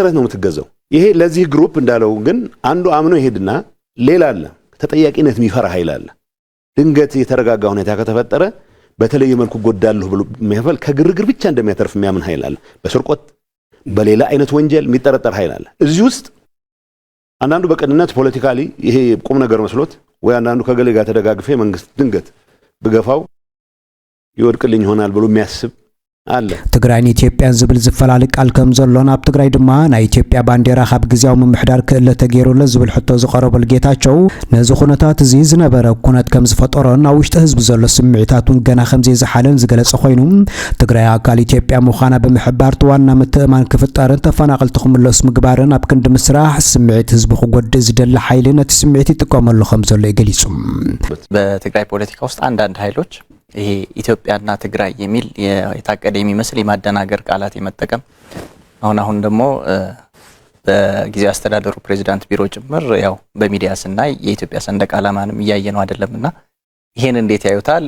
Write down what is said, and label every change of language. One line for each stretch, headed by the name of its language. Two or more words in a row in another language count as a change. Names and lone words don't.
Amharic: ነው የምትገዛው። ይሄ ለዚህ ግሩፕ እንዳለው ግን አንዱ አምኖ ይሄድና ሌላ አለ ተጠያቂነት የሚፈራ ኃይል አለ። ድንገት የተረጋጋ ሁኔታ ከተፈጠረ በተለየ መልኩ ጎዳለሁ ብሎ የሚያፈል ከግርግር ብቻ እንደሚያተርፍ የሚያምን ኃይል አለ። በስርቆት በሌላ አይነት ወንጀል የሚጠረጠር ኃይል አለ። እዚህ ውስጥ አንዳንዱ በቅንነት ፖለቲካሊ ይሄ ቁም ነገር መስሎት ወይ አንዳንዱ ከገሌ ጋር ተደጋግፌ መንግስት ድንገት ብገፋው ይወድቅልኝ ይሆናል ብሎ የሚያስብ አለ።
Tigrinya: ትግራይን ኢትዮጵያን ዝብል ዝፈላልቅ ቃል ከም ዘሎን ኣብ ትግራይ ድማ ናይ ኢትዮጵያ ባንዴራ ካብ ግዝያዊ ምምሕዳር ክእለ ተገይሩለ ዝብል ሕቶ ዝቀረበል ጌታቸው ነዚ ኩነታት እዚ ዝነበረ ኩነት ከም ዝፈጠሮን ኣብ ውሽጢ ህዝቢ ዘሎ ስምዒታቱን ገና ከም ዘይዝሓለን ዝገለጸ ኮይኑ ትግራይ ኣካል ኢትዮጵያ ምዃና ብምሕባር ዋና ምትእማን ክፍጠርን ተፈናቀልቲ ክምለሱ ምግባርን ኣብ ክንዲ ምስራሕ ስምዒት ህዝቢ ክጎድእ ዝደሊ ሓይሊ ነቲ ስምዒት ይጥቀመሉ ከም ዘሎ ይገሊጹ።
Amharic: በትግራይ ፖለቲካ ውስጥ አንዳንድ ኃይሎች ይሄ ኢትዮጵያና ትግራይ የሚል የታቀደ የሚመስል የማደናገር ቃላት የመጠቀም አሁን ደግሞ በጊዜያዊ አስተዳደሩ ፕሬዝዳንት ቢሮ ጭምር ያው በሚዲያ ስናይ የኢትዮጵያ ሰንደቅ ዓላማንም እያየነው አይደለምና ይሄን እንዴት ያዩታል?